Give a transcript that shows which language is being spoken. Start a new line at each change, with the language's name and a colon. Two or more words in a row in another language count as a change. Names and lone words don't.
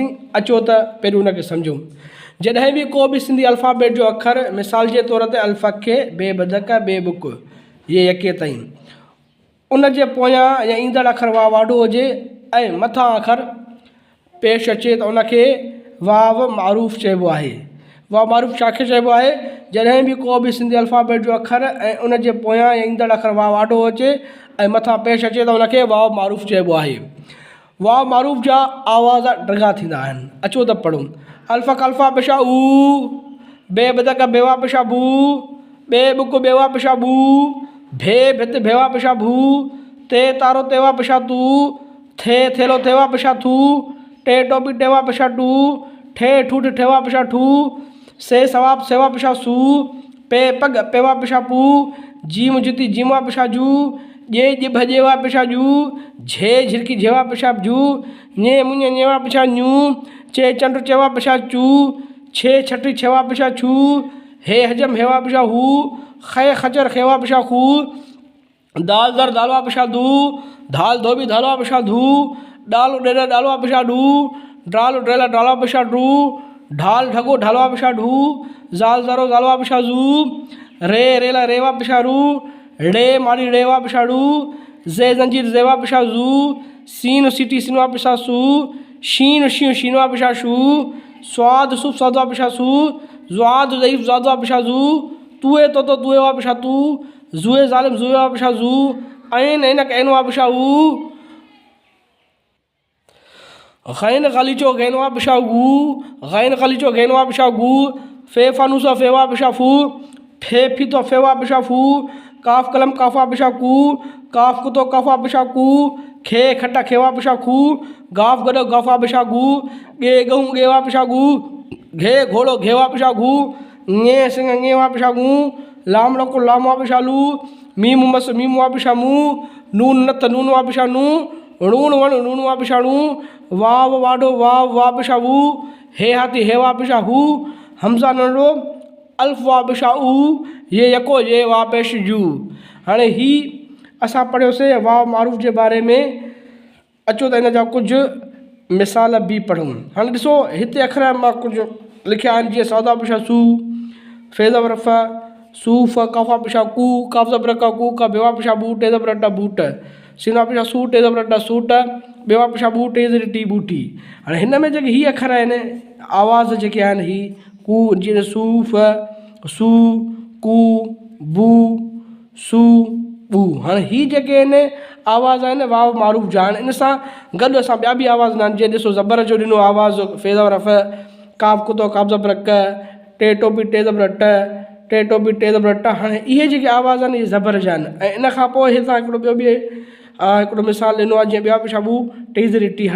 Sindhi: अचो त पहिरियों उनखे सम्झूं। जॾहिं बि को बि सिंधी अल्फ़ाबेट जो अखर, मिसाल जे तौर ते अल्फ़ बे बदक बे बुक ये यके ताईं, उन जे पोयां या ईंदड़ अखर वाव वाडो हुजे ऐं मथां अखर पेश अचे त उनखे वाव मारूफ़ चइबो आहे। वाव मारूफ़ छाखे चइबो आहे? जॾहिं बि को बि सिंधी अल्फ़ाबेट जो अखर ऐं उन जे पोयां या ईंदड़ अखर वाव वाडो अचे ऐं मथां पेश अचे त उनखे वाव मारूफ़ चइबो आहे। वाव मारूफ़ जा आवाज़ ड्रगा थींदा आहिनि। अचो त पढ़ूं। अल्फ़ अल्फ़ा पेशा ऊ, बे बदक बेवा पेशा बू, बे बुक बेवा पेशा बू, भे भित भेवा पेशा भू, ते तारो तेवा पेशा तू, थे थेलो थेवा पेशा थू, टे टोपी टेवा पेशा टू, ठे ठूठ ठेवा पेशा ठू, से सवाब सेवा पेशा सू, पे पग पेवा पेशा पू, जीम जुती जीवा पेशा जू, जे जिभ जेवा पेशा जू, झे झिरकी झेवा पेशा जू, ने मुंह नेवा पेशा न्यू, चे चंड चेवा पेशा चू, छे छठी छेवा पेशा छू, हे हजम हेवा पेशा हू, खे खचर खेवा पेशा खू, दाल दर दालवा पेशा दू, धाल धोबी धालवा पेशा धू, डाल डेरा डालवा पेशा डू, डाल डेला डालवा पेशा डू, ढाल ढगो ढालवा पेशा ढू, जाल जारो जालवा पेशा जू, रे रेला रेवा पेशा रू, रे मारी रेवा पेशा रू, जे जंजीर जेवा पेशा जू, सीन सीटी सिनवा पेशा सू, शीन शीन शीनवा पेशा शू, स्वाद सुप स्वादवा पेशा सू, ज्वाद ज़ईफ ज़ादवा पेशा जू, तुए तो तुएवा पेशा तू, जुए जालिम जुएवा पेशा जू, ऐन ऐनक ऐनवा पेशा ऊ, गैन गलीचो गैनवा पेशा गू, गैन गलीचो गैनवा पेशा गू, फे फानूसा फेवा पेशा फू, फे फितो फेवा पेशा फू, काफ कलम काफा पेशा कू, काफ कुतो काफा पेशा कू, खे खट्टा खेवा पेशा खू, गाफ गडो गाफा पेशा गू, गे गहूँ गेवा पेशा गू, घे घोड़ो घेवा पेशा गू, ङे सिंह ङेवा पेशा गू, लाम लको लामवा पेशा लू, मीम मस मीमवा पेशा मू, नून नत नूनवा पेशा नू, णूण वण णूणवा पेशा णू, वाव वाडो वाव वा पेशा वू, हे हाथी हेवा पेशा हू, हमज़ा नंढो अल्फ़ वा पेशा ऊ, ये यको ये वा पेश जू। हाणे ही असां पढ़ियोसीं वाव मारूफ़ जे बारे में। अचो त इन जा कुझु मिसाल बि पढ़ूं। हाणे ॾिसो, हिते अखर मां कुझु लिखिया आहिनि, जीअं सौदा पेशा सू, फे ज़बर फ, सूफ़, काफ़ा पेशा कू, काफ़ ज़बर का कू, का बेवा पेशा बू, टे ज़बर अड्डा बूट, सीना पेशा सू, टे ज़बर अड्डा सूट, बेवा पेशा बू, टे ज़री टी बूटी। हाणे हिन में जेके ही अखर आहिनि, आवाज़ जेके आहिनि, ही कू जीअं सूफ़, सू, कू, बू, सू, बू। हाणे ही जेके आहिनि आवाज़ आहिनि वाव मारूफ़ जा आहिनि। इन सां गॾु असां ॿिया बि आवाज़ न आहिनि, जीअं ॾिसो ज़बर जो ॾिनो आवाज़ फे ज़बर फ, काफ़ कुतो काफ़ ज़बर क, टे टोपी टे ज़बर ट, टे टोपी टे ज़बर ट। हाणे इहे जेके आवाज़ आहिनि इहे ज़बर जा आहिनि। ऐं इन खां पोइ हितां हिकिड़ो ॿियो बि हिकिड़ो मिसाल ॾिनो आहे, जीअं ॿिया पेशा बू, टे ज़री टी।